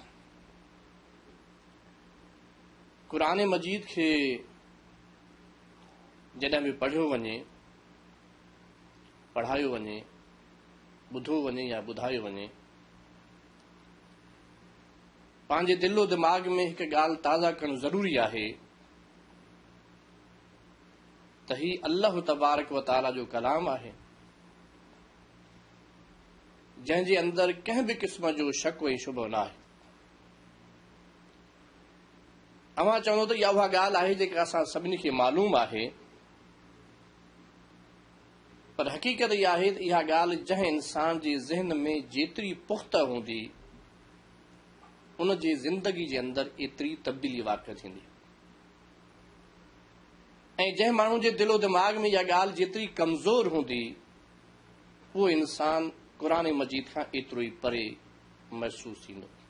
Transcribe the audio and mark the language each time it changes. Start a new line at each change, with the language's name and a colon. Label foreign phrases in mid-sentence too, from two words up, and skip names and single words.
Sindhi: क़ुरान मजीद खे जॾहिं बि पढ़ियो वञे, पढ़ायो वञे, ॿुधो वञे या ॿुधायो वञे, पंहिंजे दिलो दिमाग़ में हिकु ॻाल्हि ताज़ा करणु ज़रूरी आहे त ही अल्लाह
Arabic: تبارك وتعالى
Sindhi: जो कलाम आहे, जंहिंजे अंदरि कंहिं बि क़िस्म जो शक ऐं शुबो न आहे। अवां चवंदो त इहा उहा ॻाल्हि आहे जेका असां सभिनी खे मालूम आहे, पर हक़ीक़त इहा आहे त इहा ॻाल्हि जंहिं इंसान जे ज़हन में जेतिरी पुख़्ता हूंदी, उन जी ज़िंदगी जे अंदरि एतिरी तब्दीली वाक़िअ थींदी, ऐं जंहिं माण्हू जे दिलो दिमाग़ में इहा ॻाल्हि जेतिरी कमज़ोर हूंदी, उहो इंसान क़ुरान मजीद खां एतिरो ई परे महसूस थींदो।